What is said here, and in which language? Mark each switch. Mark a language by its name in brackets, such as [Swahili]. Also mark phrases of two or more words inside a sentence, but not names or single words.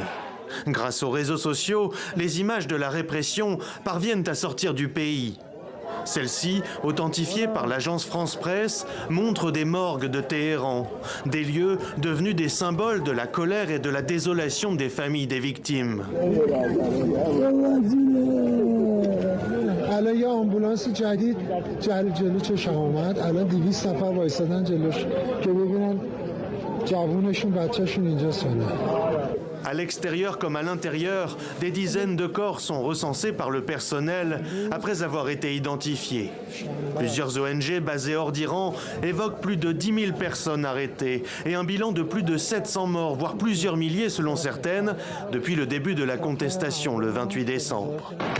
[French] Grâce aux réseaux sociaux, les images de la répression parviennent à sortir du pays. Celles-ci, authentifiées par l'agence France Presse, montrent des morgues de Téhéran, des lieux devenus des symboles de la colère et de la désolation des familles des victimes. [Persian] الان یه آمبولانس جدید جلو چشم اومد الان 200 نفر وایسادن جلوش که ببینن جوونشون بچه‌شون اینجا ساله. [French] À l'extérieur comme à l'intérieur, des dizaines de corps sont recensés par le personnel après avoir été identifiés. Plusieurs ONG basées hors d'Iran évoquent plus de 10 000 personnes arrêtées et un bilan de plus de 700 morts, voire plusieurs milliers selon certaines, depuis le début de la contestation le 28 décembre.